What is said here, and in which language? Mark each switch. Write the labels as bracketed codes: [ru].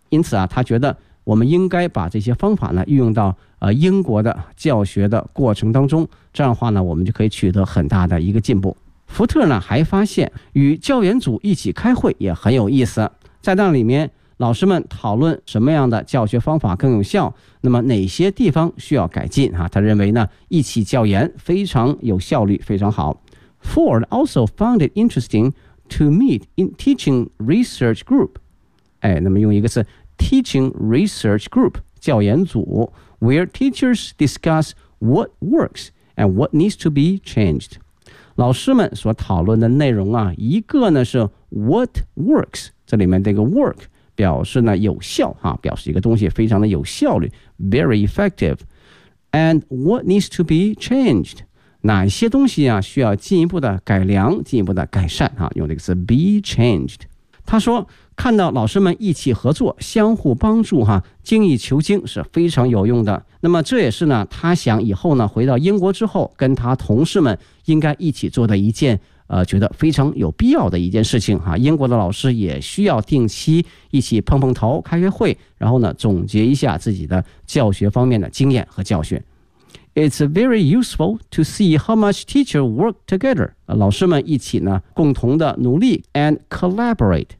[zh] 因此、啊、他觉得我们应该把这些方法呢运用到、英国的教学的过程当中，这样的话呢我们就可以取得很大的一个进步。福特呢还发现与教研组一起开会也很有意思，在那里面老师们讨论什么样的教学方法更有效，那么哪些地方需要改进、啊、他认为呢一起教研非常有效率，非常好。 [en] Ford also found it interesting to meet in teaching research group、哎、 [zh] 那么用一个词 [en] teaching research group [zh] 教研组， [en] where teachers discuss what works and what needs to be changed。 [zh] 老师们所讨论的内容啊，一个呢是 [en] what works， [zh] 这里面这个 work表示呢有效、啊、表示一个东西非常的有效率 [en] very effective， and what needs to be changed， [zh] 哪些东西、啊、需要进一步的改良，进一步的改善、啊、用这个词 [en] be changed。 [zh] 他说看到老师们一起合作相互帮助、啊、精益求精是非常有用的，那么这也是呢他想以后呢回到英国之后跟他同事们应该一起做的一件觉得非常有必要的一件事情、啊、英国的老师也需要定期一起碰碰头开个会，然后呢总结一下自己的教学方面的经验和教学。 [en] It's very useful to see how much teachers work together， [zh] 老师们一起呢共同的努力 [en] and collaborate，